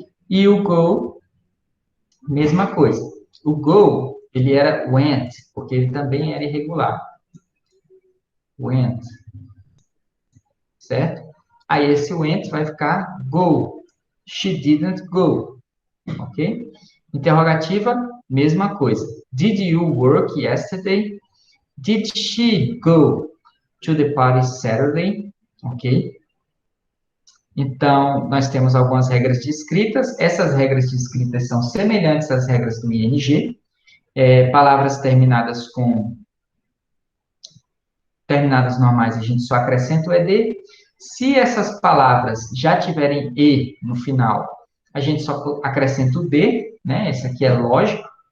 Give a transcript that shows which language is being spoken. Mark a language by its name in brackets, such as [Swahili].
[Portuguese] E o go, mesma coisa. O go, ele era went, porque ele também era irregular. Went, certo? Aí esse went vai ficar go. [English] She didn't go, ok? [Portuguese] Interrogativa, mesma coisa. [English] Did you work yesterday? Did she go to the party Saturday? Ok? [Portuguese] Então, nós temos algumas regras de escritas. Essas regras de escritas são semelhantes às regras do ING. Palavras terminadas normais, a gente só acrescenta o ed. Se essas palavras já tiverem e no final, a gente só acrescenta o d, né? Esse aqui é lógico.